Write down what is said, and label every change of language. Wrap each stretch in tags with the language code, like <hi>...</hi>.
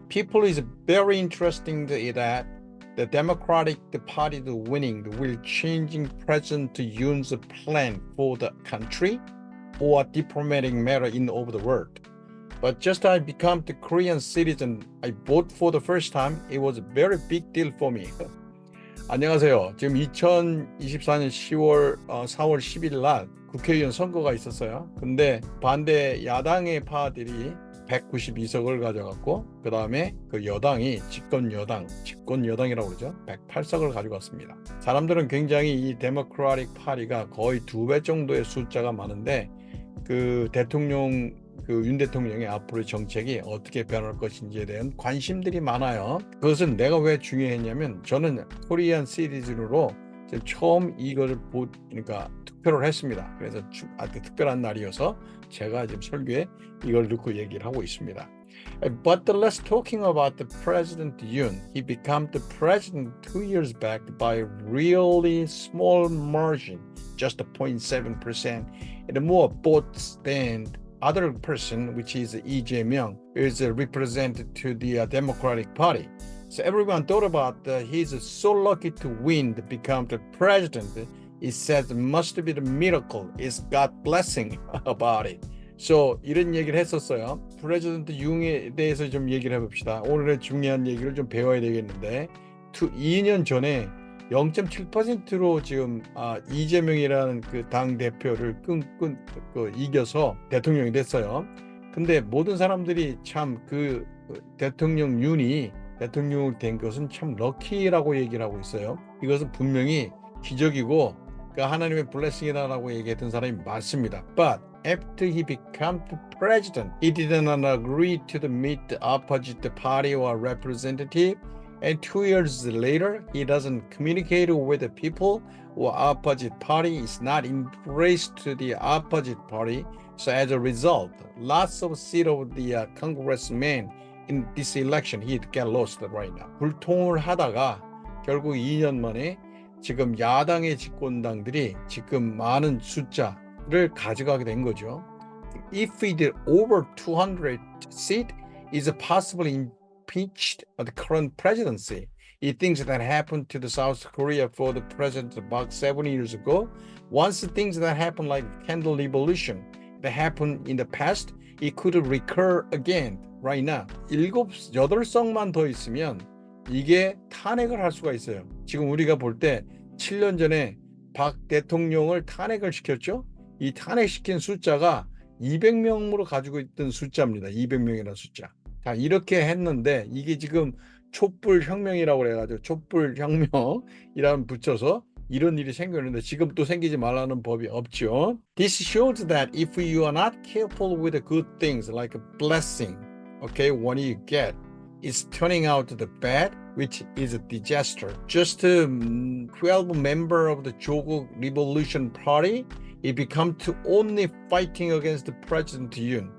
<en>People is very interesting that the Democratic Party winning will changing President Yoon's plan for the country or diplomatic matter in over the world. But just I become the Korean citizen, I vote for the first time. It was a very big deal for me.</en> <ko>안녕하세요. 지금 2024년 4월 10일 날 국회의원 선거가 있었어요. 근데 반대 야당의 파들이 192석을 가져갔고 그 다음에 그 여당이 집권여당이라고 그러죠. 108석을 가져갔습니다. 사람들은 굉장히 이 데모크라틱 파티가 거의 2배 정도의 숫자가 많은데 그 윤 대통령의 앞으로의 정책이 어떻게 변할 것인지에 대한 관심들이 많아요. 그것은 내가 왜 중요했냐면 저는 코리안 시리즈로 처음 이걸 그러니까 투표를 했습니다. 그래서 아주 특별한 날이어서 제가 지금 설교에 이걸 넣고 얘기를 하고 있습니다.</ko> <en>But let's talking about the President Yoon. He became the president 2 years back by a really small margin, just 0.7%, and more votes than other person, which is Lee Jae-myung, is represented to the Democratic Party. So everyone thought about he's so lucky to win to become the president. It says it must be the miracle. It's God blessing about it.</en> <ko>So 이런 얘기를 했었어요. 프레지던트 융에 대해서 좀 얘기를 해봅시다. 오늘의 중요한 얘기를 좀 배워야 되겠는데 2년 전에 0.7%로 지금 이재명이라는 그 당 대표를 이겨서 대통령이 됐어요. 근데 모든 사람들이 참 그 대통령 윤이 대통령이 된 것은 참 럭키라고 얘기를 하고 있어요. 이것은 분명히 기적이고 하나님의 블레싱이다라고 얘기했던 사람이 많습니다.</ko> <en>But after he became the president, he did not agree to meet the opposite party or representative. And 2 years later, he doesn't communicate with the people or opposite party, is not embraced to the opposite party. So as a result, lots of seats of the congressmen in this election, he got lost right now.</en> <ko>불통을 하다가 결국 2년 만에 지금 야당의 집권당들이 지금 많은 숫자를 가져가게 된 거죠.</ko> <en>If it over 200 seats, is possibly impeached the current presidency. He thinks that happened to the South Korea for the president about 7 years ago. Once the things that happened like candle revolution that happened in the past, it could recur again right now.</en> <ko>8석만 더 있으면 이게 탄핵을 할 수가 있어요. 지금 우리가 볼 때 7년 전에 박 대통령을 탄핵을 시켰죠. 이 탄핵시킨 숫자가 200명으로 가지고 있던 숫자입니다. 200명이라는 숫자. 자, 이렇게 했는데 이게 지금 촛불혁명이라고 그래가지고 촛불혁명이라는 붙여서 이런 일이 생겼는데 지금 또 생기지 말라는 법이 없죠.</ko> <en>This shows that if you are not careful with the good things like a blessing, okay, what you get is turning out the bad, which is a disaster. Just 12 member of the Jogo Revolution Party, he become to only fighting against the President Yoon.</en>